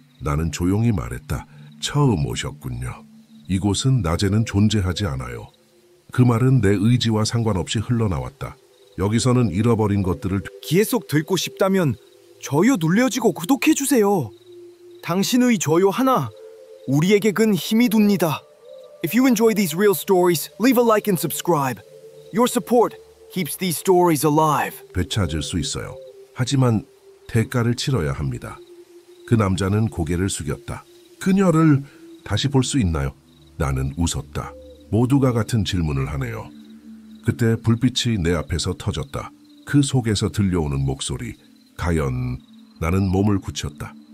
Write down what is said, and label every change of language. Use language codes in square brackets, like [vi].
[ko] 나는 조용히 말했다. 처음 오셨군요. 이곳은 낮에는 존재하지 않아요. 그 말은 내 의지와 상관없이 흘러나왔다. 여기서는 잃어버린 것들을 계속 듣고 싶다면 좋아요 눌러주고 구독해주세요. 당신의 좋아요 하나 우리에게 큰 힘이 됩니다. [en] If you enjoy these real stories, leave a like and subscribe. Your support keeps these stories alive. [ko] 되찾을 수 있어요. 하지만 대가를 치러야 합니다. 그 남자는 고개를 숙였다. 그녀를 다시 볼 수 있나요? 나는 웃었다. 모두가 같은 질문을 하네요. 그때 불빛이 내 앞에서 터졌다. 그 속에서 들려오는 목소리. 과연 나는 몸을 굳혔다.